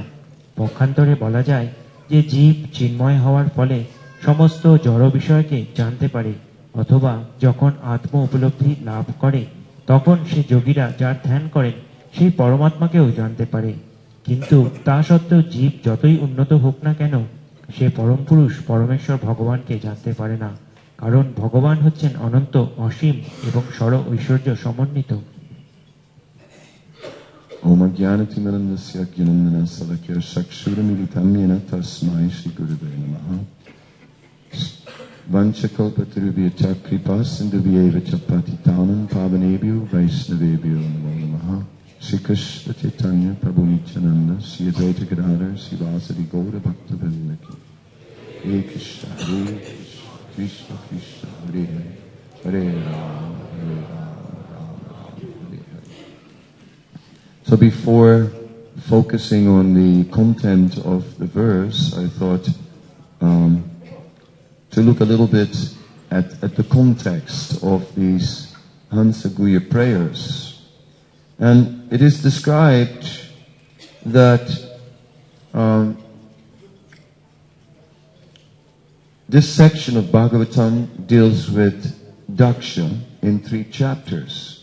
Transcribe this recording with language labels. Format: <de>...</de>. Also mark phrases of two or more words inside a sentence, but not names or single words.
<bn>পক্ষান্তরে বলা যায় যে জীব চিন্ময় হওয়ার ফলে সমস্ত জড় বিষয়কে জানতে পারে, অথবা যখন আত্ম উপলব্ধি লাভ করে তখন সে যোগীরা যার ধ্যান করেন সেই পরমাত্মাকেও জানতে পারে। কিন্তু তা সত্ত্বেও জীব যতই উন্নত হোক না কেন, সে পরম পুরুষ পরমেশ্বর ভগবানকে জানতে পারে না, কারণ ভগবান হচ্ছেন অনন্ত, অসীম এবং সর ঐশ্বর্য সমন্বিত।</bn> <sa>ॐ अज्ञानतिमिरान्धस्य ज्ञानाञ्जन शलाकया चक्षुर् मीलितं येन तस्मै श्री गुरवे नमः. वाञ्छाकल्पतरुभ्यश्च कृपा सिन्धुभ्य एव च पतितानां पावनेभ्यो वैष्णवेभ्यो नमो नमः. Shri Krishna Chaitanya Prabhu Nityananda Shri Advaita Gadadhar Srivasadi Gaura Bhakta Vrinda ki. हरे कृष्ण हरे कृष्ण कृष्ण कृष्ण हरे हरे हरे राम हरे राम राम राम हरे हरे.</sa> <en>So before focusing on the content of the verse, I thought to look a little bit at the context of these Hansa-Guhya prayers. And it is described that this section of Bhagavatam deals with Daksha in 3 chapters.</en>